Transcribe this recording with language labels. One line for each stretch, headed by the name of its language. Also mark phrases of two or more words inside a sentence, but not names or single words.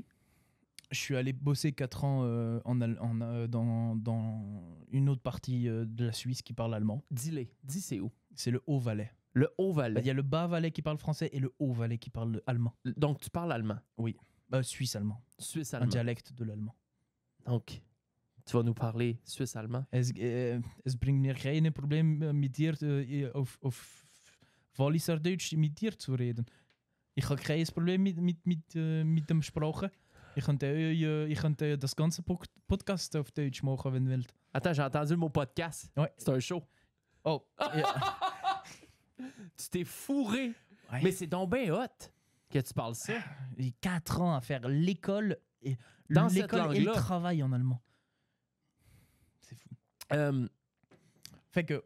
French: Je suis allé bosser 4 ans dans une autre partie de la Suisse qui parle allemand. Dis-les. Dis c'est où? C'est le Haut-Valais. Le Haut-Valais. Il y a le Bas-Valais qui parle français et le Haut-Valais qui parle allemand. Donc, tu parles allemand. Suisse-allemand. Un Suisse-allemand. dialecte de l'allemand. Donc, tu vas nous parler suisse-allemand.
German: Es bringt mir keine Probleme mit dir auf Walliser Deutsch mit dir zu reden. Ich habe kein Problem mit dem Sprachen. Ich könnte das ganze Podcast auf Deutsch machen, wenn du willst.
French: Attends, j'ai entendu le mot podcast. Ouais. C'est un show. Oh, Tu t'es fourré. ouais. Mais c'est donc bien hot que tu parles ça. J'ai 4 ans à faire l'école et Dans cette l'école et le langue-là. travail en allemand. C'est fou. Fait que